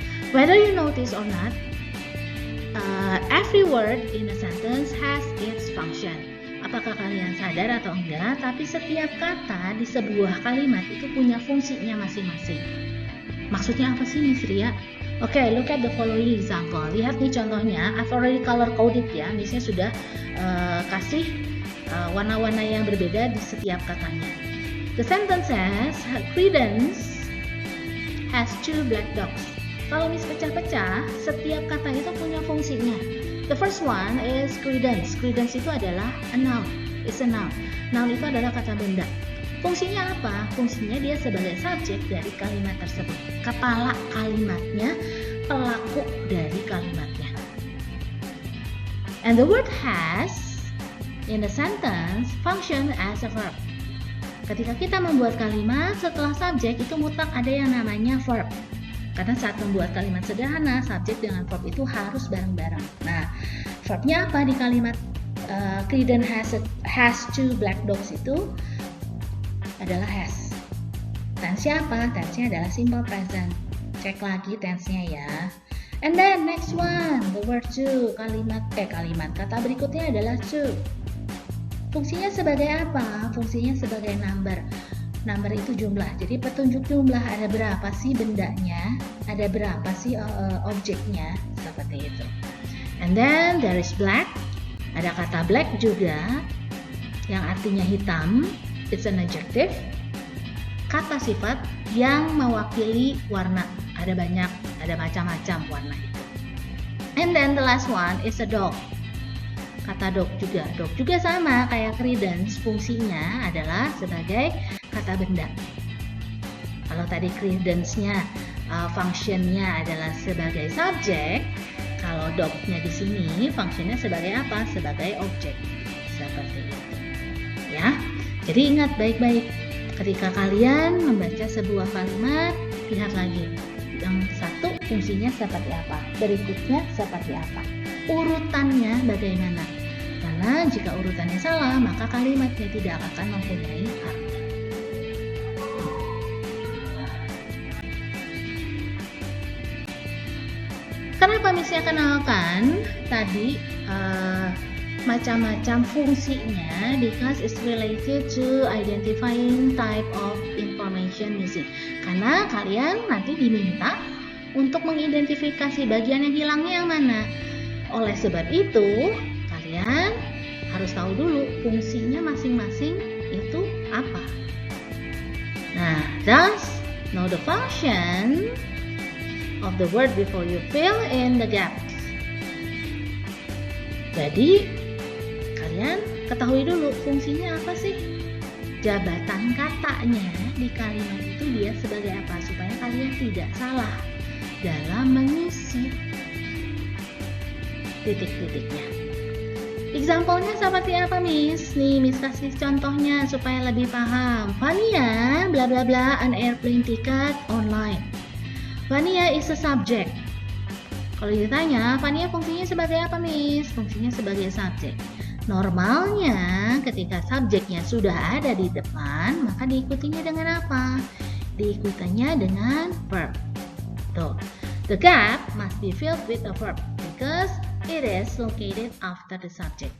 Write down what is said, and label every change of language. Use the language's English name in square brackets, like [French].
[English] Whether you notice or not, every word in a sentence has its function. [Indonesian] Apakah kalian sadar atau enggak, tapi setiap kata di sebuah kalimat itu punya fungsinya masing-masing. Maksudnya apa sih, [English] Miss Ria? Okay, look at the following example. [Indonesian] Lihat nih contohnya, [English] I've already color coded [Indonesian] ya. Miss-nya sudah kasih warna-warna yang berbeda di setiap katanya. [English] The sentence says, Credence has 2 black dogs. [Indonesian] Kalau Miss pecah-pecah, setiap kata itu punya fungsinya. [English] The first one is credence. [Indonesian] Credence itu adalah [English] a noun. It's a noun. [Indonesian] Noun itu adalah kata benda. Fungsinya apa? Fungsinya dia sebagai subjek dari kalimat tersebut. Kepala kalimatnya, pelaku dari kalimatnya. [English] And the word has in the sentence function as a verb. [Indonesian] Ketika kita membuat kalimat, setelah subjek itu mutlak ada yang namanya verb. Karena saat membuat kalimat sederhana, subjek dengan verb itu harus bareng-bareng. Nah, verbnya apa di kalimat [English] Credence has 2 black dogs [Indonesian] itu adalah has. Tense-nya apa? Tense-nya adalah simple present. Cek lagi tense-nya ya. [English] And then next one, the word to. [Indonesian] Kalimat kata berikutnya adalah to. Fungsinya sebagai apa? Fungsinya sebagai number. Number itu jumlah. Jadi petunjuk jumlah, ada berapa sih bendanya, ada berapa sih objeknya, seperti itu. [English] And then there is black. [Indonesian] Ada kata black juga yang artinya hitam. [English] It's an adjective. [Indonesian] Kata sifat yang mewakili warna. Ada banyak, ada macam-macam warna itu. [English] And then the last one is a dog. [Indonesian] Kata dog juga sama kayak credence, fungsinya adalah sebagai kata benda. Kalau tadi credence-nya function-nya adalah sebagai subjek, kalau dog-nya di sini function-nya sebagai apa? Sebagai objek. Seperti itu. Ya. Jadi ingat baik-baik, ketika kalian membaca sebuah kalimat, lihat lagi. Yang satu fungsinya seperti apa? Berikutnya seperti apa? Urutannya bagaimana? Karena jika urutannya salah, maka kalimatnya tidak akan mempunyai arti. Kenapa Miss-nya kenalkan tadi macam-macam fungsinya? [English] Because it's related to identifying type of information missing. [Indonesian] Karena kalian nanti diminta untuk mengidentifikasi bagian yang hilangnya yang mana. Oleh sebab itu, kalian harus tahu dulu fungsinya masing-masing itu apa. [English] Nah, thus know the function of the word before you fill in the gaps. [Indonesian] Jadi, kalian ketahui dulu fungsinya apa sih? Jabatan katanya di kalimat itu dia sebagai apa, supaya kalian tidak salah dalam mengisi titik-titiknya. Example-nya seperti apa, Miss? Nih, Miss kasih contohnya supaya lebih paham. [English] Vania, bla bla bla, an airplane ticket online. Vania is a subject. [Indonesian] Kalau ditanya, Vania fungsinya sebagai apa, Miss? Fungsinya sebagai subjek. Normalnya, ketika subjeknya sudah ada di depan, maka diikutinya dengan apa? Diikutinya dengan verb. [English] Tuh, the gap must be filled with a verb because it is located after the subject.